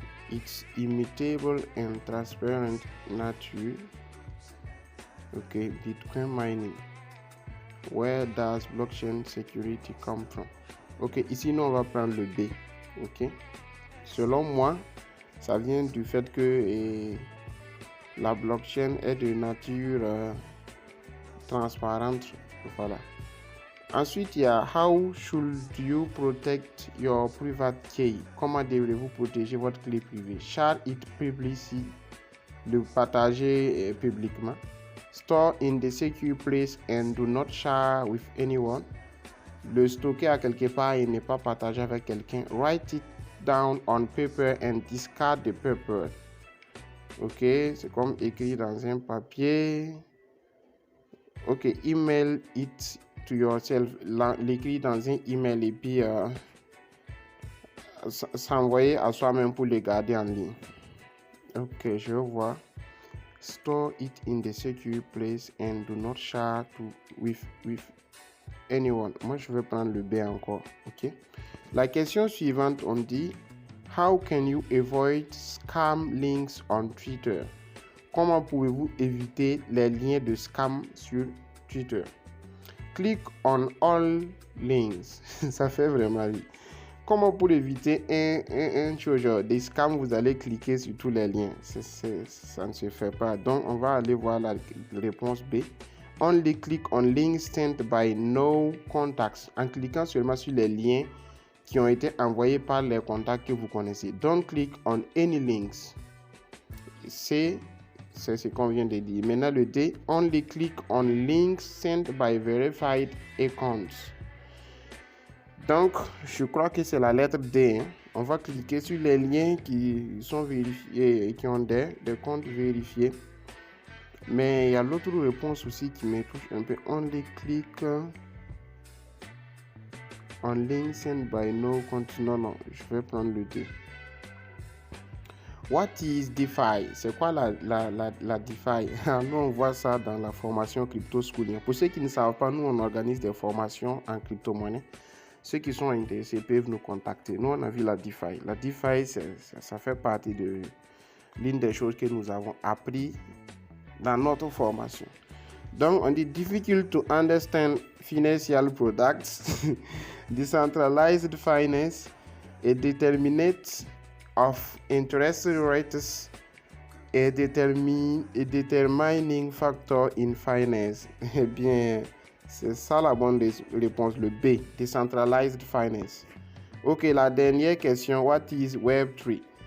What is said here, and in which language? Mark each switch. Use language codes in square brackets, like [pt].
[en] It's immutable and transparent nature. Ok. Bitcoin mining. Where does blockchain security come from? [fr] Ok. Ici, nous, on va prendre le B. Ok. Selon moi, ça vient du fait que la blockchain est de nature transparente. Voilà. Ensuite, il y a [en] How should you protect your private key? [fr] Comment devrez-vous protéger votre clé privée? [en] Share it publicly, [fr] le partager publiquement. [en] Store in the secure place and do not share with anyone. [fr] Le stocker à quelque part et ne pas partager avec quelqu'un. [en] Write it down on paper and discard the paper. [fr] Ok, c'est comme écrit dans un papier. Ok, [en] email it to yourself, [fr] l'écrire dans un email et puis s'envoyer à soi-même pour le garder en ligne. Ok, je vais voir. [en] Store it in the secure place and do not share with anyone. [fr] Moi, je vais prendre le B encore. Ok. La question suivante, on dit [en] How can you avoid scam links on Twitter? [fr] Comment pouvez-vous éviter les liens de scam sur Twitter? [en] Click on all links. [fr] Ça fait vraiment rire. Comment pour éviter un chose, des scams, vous allez cliquer sur tous les liens. Ça ne se fait pas. Donc, on va aller voir la réponse B. [en] Only click on links sent by no contacts. [fr] En cliquant seulement sur les liens qui ont été envoyés par les contacts que vous connaissez. [en] Don't click on any links. [fr] C, c'est ce qu'on vient de dire. Maintenant, le D, [en] only click on links sent by verified accounts. [fr] Donc, je crois que c'est la lettre D. Hein. On va cliquer sur les liens qui sont vérifiés et qui ont des comptes vérifiés. Mais il y a l'autre réponse aussi qui me touche un peu. [en] Only click on link sent by no compte. [fr] Non, je vais prendre le D. [en] What is DeFi? [fr] C'est quoi la DeFi? Nous, on voit ça dans la formation Crypto School. Pour ceux qui ne savent pas, nous, on organise des formations en crypto-monnaie. Ceux qui sont intéressés peuvent nous contacter. Nous, on a vu la DeFi. La DeFi, ça fait partie de l'une des choses que nous avons appris dans notre formation. Donc, on dit [en] difficult to understand financial products, decentralized finance, et determinate of interest rates, a determining factor in finance. [fr] Eh bien, c'est ça la bonne réponse, le B, decentralized finance. Ok, la dernière question, [en] what is Web3?